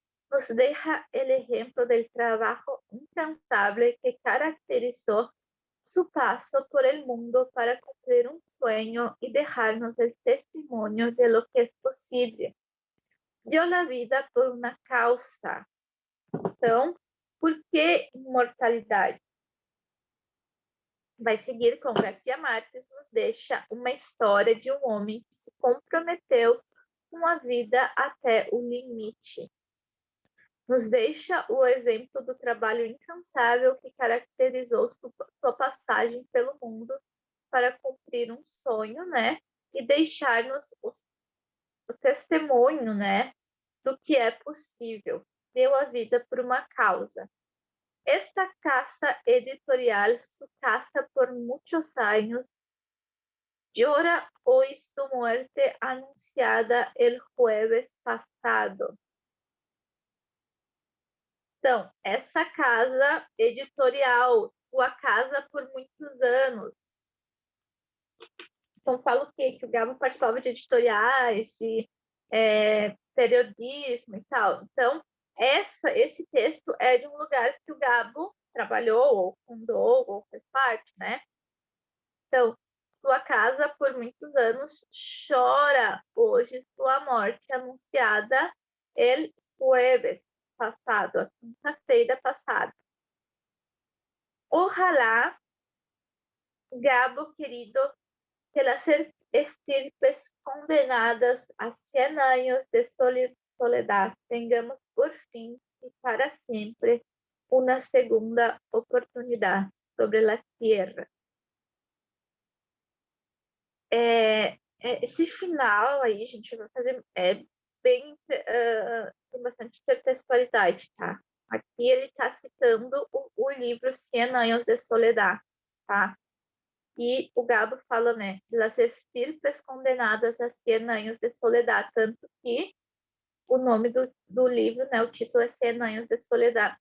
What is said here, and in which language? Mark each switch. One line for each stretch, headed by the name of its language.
Spanish: Nos deja el ejemplo del trabajo incansable que caracterizó su paso por el mundo para cumplir un sueño y dejarnos el testimonio de lo que es posible. Dio la vida por una causa.
Portuguese: Então, por que imortalidade? Vai seguir com Garcia Marques, nos deixa uma história de um homem que se comprometeu com a vida até o limite. Nos deixa o exemplo do trabalho incansável que caracterizou sua passagem pelo mundo para cumprir um sonho, né? E deixar-nos o testemunho, né? Do que é possível. Deu a vida por uma causa.
Spanish: Esta casa editorial, su casa por muchos años, llora hoy su muerte anunciada el jueves passado.
Portuguese: Então, essa casa editorial, sua casa por muitos anos. Então, fala o quê? Que o Gabo participava de editoriais, de periodismo e tal. Então, esse texto é de um lugar que o Gabo trabalhou, ou fundou, ou fez parte, né? Então, sua casa por muitos anos chora hoje sua morte anunciada
Spanish: el jueves passado,
Portuguese: a quinta-feira passada.
Spanish: Ojalá, Gabo querido, que las estirpes condenadas a 100 años de soledad tengamos por fin y para siempre una segunda oportunidad sobre la tierra.
Portuguese: Esse final aí, gente, vai fazer bem, tem bastante intertextualidade, tá? Aqui ele está citando o livro Cien Años de Soledad, tá? E o Gabo fala, né,
Spanish: las estirpes condenadas a 100 años de soledad,
Portuguese: tanto que o nome do livro, né, o título é Cien Años de Soledad.